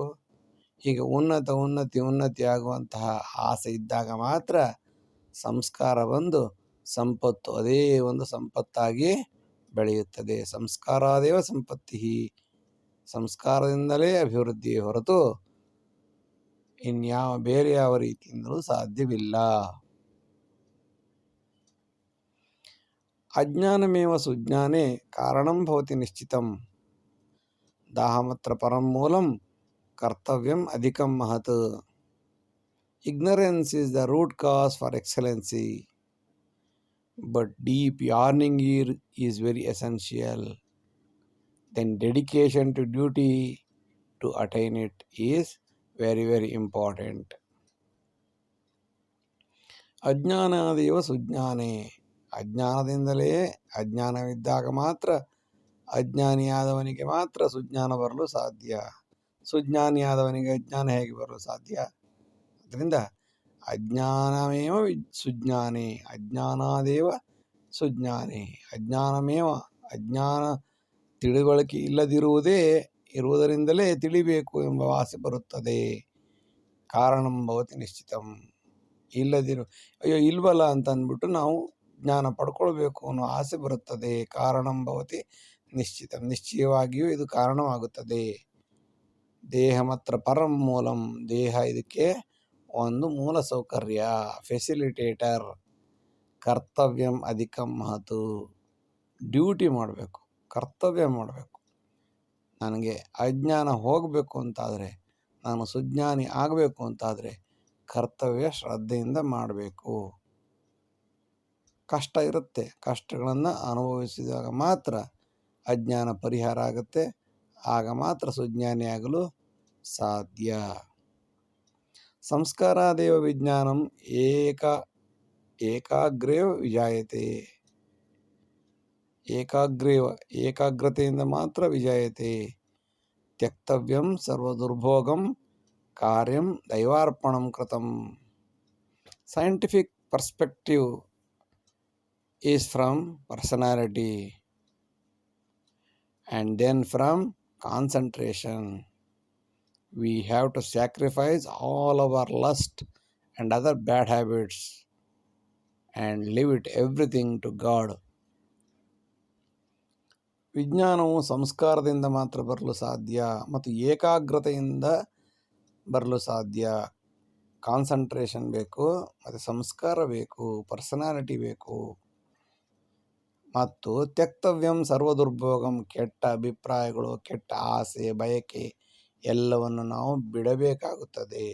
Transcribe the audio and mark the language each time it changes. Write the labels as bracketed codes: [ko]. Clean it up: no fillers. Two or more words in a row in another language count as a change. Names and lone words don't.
[kn] ಹೀಗೆ ಉನ್ನತಿ ಆಗುವಂತಹ ಆಸೆ ಇದ್ದಾಗ ಮಾತ್ರ ಸಂಸ್ಕಾರ ಬಂದು ಸಂಪತ್ತು ಅದೇ ಒಂದು ಸಂಪತ್ತಾಗಿ ಬೆಳೆಯುತ್ತದೆ. [sa] ಸಂಸ್ಕಾರಾದೇವ ಸಂಪತ್ತಿ. [kn] ಸಂಸ್ಕಾರದಿಂದಲೇ ಅಭಿವೃದ್ಧಿ ಹೊರತು ಬೇರೆ ಯಾವ ರೀತಿಯಿಂದಲೂ ಸಾಧ್ಯವಿಲ್ಲ. [sa] ಅಜ್ಞಾನಮೇವ ಸುಜ್ಞಾನೆ ಕಾರಣಂ ಭವತಿ ನಿಶ್ಚಿತಂ. ದಾಹಮತ್ರ ಪರಂ ಮೂಲಂ ಕರ್ತವ್ಯಂ ಅಧಿಕಂ ಮಹತ್. [en] Ignorance is the root cause for excellency, but deep yearning is very essential. Then dedication to duty to attain it is very, very important. [sa] ಅಜ್ಞಾನಾದೇವ ಸುಜ್ಞಾನೆ. [kn] ಅಜ್ಞಾನದಿಂದಲೇ, ಅಜ್ಞಾನವಿದ್ದಾಗ ಮಾತ್ರ ಅಜ್ಞಾನಿಯಾದವನಿಗೆ ಮಾತ್ರ ಸುಜ್ಞಾನ ಬರಲು ಸಾಧ್ಯ. ಸುಜ್ಞಾನಿಯಾದವನಿಗೆ ಅಜ್ಞಾನ ಹೇಗೆ ಬರಲು ಸಾಧ್ಯ? [sa] ಅದರಿಂದ ಅಜ್ಞಾನಮೇವ ಸುಜ್ಞಾನೆ, ಅಜ್ಞಾನಾದೇವ ಸುಜ್ಞಾನೆ. [kn] ಅಜ್ಞಾನ ತಿಳಿವಳಿಕೆ ಇರುವುದರಿಂದಲೇ ತಿಳಿಬೇಕು ಎಂಬ ಆಸೆ ಬರುತ್ತದೆ. [sa] ಕಾರಣಂ ಭವತಿ ನಿಶ್ಚಿತಂ. [kn] ಇಲ್ವಲ್ಲ ಅಂತ ಅಂದ್ಬಿಟ್ಟು ನಾವು ಜ್ಞಾನ ಪಡ್ಕೊಳ್ಬೇಕು ಅನ್ನೋ ಆಸೆ ಬರುತ್ತದೆ. [sa] ಕಾರಣಂ ಭವತಿ ನಿಶ್ಚಿತಂ. [kn] ನಿಶ್ಚಯವಾಗಿಯೂ ಇದು ಕಾರಣವಾಗುತ್ತದೆ. [sa] ದೇಹ ಮಾತ್ರ ಪರಂ ಮೂಲಂ. [kn] ದೇಹ ಇದಕ್ಕೆ ಒಂದು ಮೂಲ ಸೌಕರ್ಯ, ಫೆಸಿಲಿಟೇಟರ್. [sa] ಕರ್ತವ್ಯಂ ಅಧಿಕಂ ಮಹತು. [kn] ಡ್ಯೂಟಿ ಮಾಡಬೇಕು, ಕರ್ತವ್ಯ ಮಾಡಬೇಕು. ನನಗೆ ಅಜ್ಞಾನ ಹೋಗಬೇಕು ಅಂತಾದರೆ, ನಾನು ಸುಜ್ಞಾನಿ ಆಗಬೇಕು ಅಂತಾದರೆ ಕರ್ತವ್ಯ ಶ್ರದ್ಧೆಯಿಂದ ಮಾಡಬೇಕು. ಕಷ್ಟ ಇರುತ್ತೆ, ಕಷ್ಟಗಳನ್ನು ಅನುಭವಿಸಿದಾಗ ಮಾತ್ರ ಅಜ್ಞಾನ ಪರಿಹಾರ ಆಗುತ್ತೆ. ಆಗ ಮಾತ್ರ ಸುಜ್ಞಾನಿ ಆಗಲು ಸಾಧ್ಯ. [sa] ಸಂಸ್ಕಾರಾದೇವ ವಿಜ್ಞಾನಂ ಏಕಾಗ್ರೇ ವಿಜಾಯತೆ. [kn] ಏಕಾಗ್ರತೆಯಿಂದ ಮಾತ್ರ ವಿಜಯತೆ. [sa] ತ್ಯಕ್ತವ್ಯಂ ಸರ್ವದುರ್ಭೋಗಂ ಕಾರ್ಯಂ ದೈವಾರ್ಪಣಂ ಕೃತಂ. [en] Scientific perspective is from personality and then from concentration. We have to sacrifice all our lust and other bad habits and leave it everything to God. [kn] ವಿಜ್ಞಾನವು ಸಂಸ್ಕಾರದಿಂದ ಮಾತ್ರ ಬರಲು ಸಾಧ್ಯ ಮತ್ತು ಏಕಾಗ್ರತೆಯಿಂದ ಬರಲು ಸಾಧ್ಯ. ಕಾನ್ಸಂಟ್ರೇಷನ್ ಬೇಕು, ಮತ್ತು ಸಂಸ್ಕಾರ ಬೇಕು, ಪರ್ಸನಾಲಿಟಿ ಬೇಕು. ಮತ್ತು [sa] ತ್ಯಕ್ತವ್ಯಂ ಸರ್ವದುರ್ಭೋಗಂ, [kn] ಕೆಟ್ಟ ಅಭಿಪ್ರಾಯಗಳು, ಕೆಟ್ಟ ಆಸೆ, ಬಯಕೆ ಎಲ್ಲವನ್ನು ನಾವು ಬಿಡಬೇಕಾಗುತ್ತದೆ.